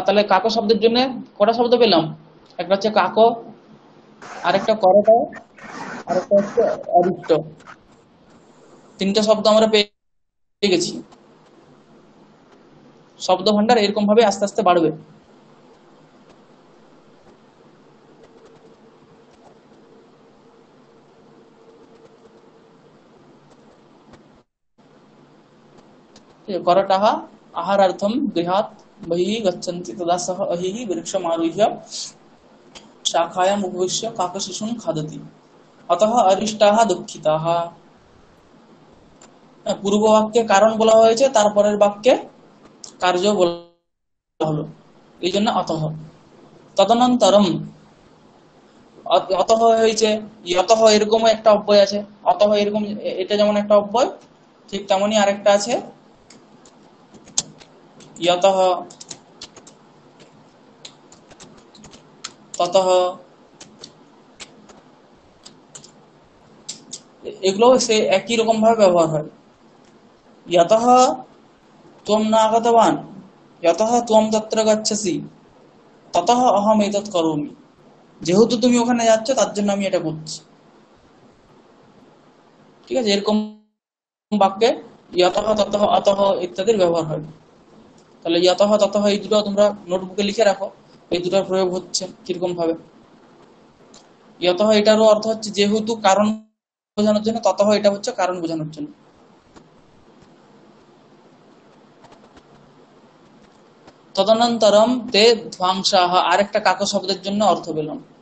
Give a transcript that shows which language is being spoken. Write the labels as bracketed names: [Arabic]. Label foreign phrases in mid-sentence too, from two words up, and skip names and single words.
[Bangla] তাহলে কাক শব্দের জন্য কটা শব্দ পেলাম? একটা হচ্ছে কাক, আরেকটা করটা, আরেকটা হচ্ছে অরিষ্ট। তিনটা শব্দ আমরা পেয়ে গেছি। শব্দ ভান্ডার এরকম ভাবে আস্তে আস্তে বাড়বে। [Sanskrit] करटः आहारार्थं गृहात् बहिः गच्छन्ति तदा सः अहिः वृक्षम् आरुह्य शाखायाम् उपविश्य काकशिशून् खादति। अतः अरिष्टाः दुःखिताः। [Bangla] পূর্ব বাক্যে কারণ বলা হয়েছে, তারপরের বাক্যে কার্য বলা হলো, এই জন্য অতঃ। তদনন্তরম, অতঃ হয়েছে ইয়তঃ, এরকম একটা অব্যয় আছে। অতঃ এরকম, এটা যেমন একটা অব্যয়, ঠিক তেমনি আরেকটা আছে [Sanskrit] ইয়তঃ, ততঃ। [Bangla] এগুলো সে একই রকম ভাবে ব্যবহার হয়। [Sanskrit] यतः त्वं न आगतवान्, यतः त्वं तत्र गच्छसि, ततः अहम एतत् करोमि। [Bangla] যেহেতু তুমি ওখানে যাচ্ছ তার জন্য আমি এটা করছি। ঠিক আছে, এরকম বাক্যে [Sanskrit] यतः ततः अतः [Bangla] ইত্যাদির ব্যবহার হয়। তাহলে [Sanskrit] यतः ततः [Bangla] এই দুটো তোমরা নোটবুকে লিখে রাখো, এই দুটোর প্রয়োগ হচ্ছে কিরকম ভাবে। यतः এটারও অর্থ হচ্ছে যেহেতু, কারণ বোঝানোর জন্য, ততः এটা হচ্ছে কারণ বোঝানোর জন্য। [Sanskrit] তদনন্তরম তে ধ্বংসাহ [Bangla] আরেকটা কাক শব্দের জন্য অর্থ পেলাম।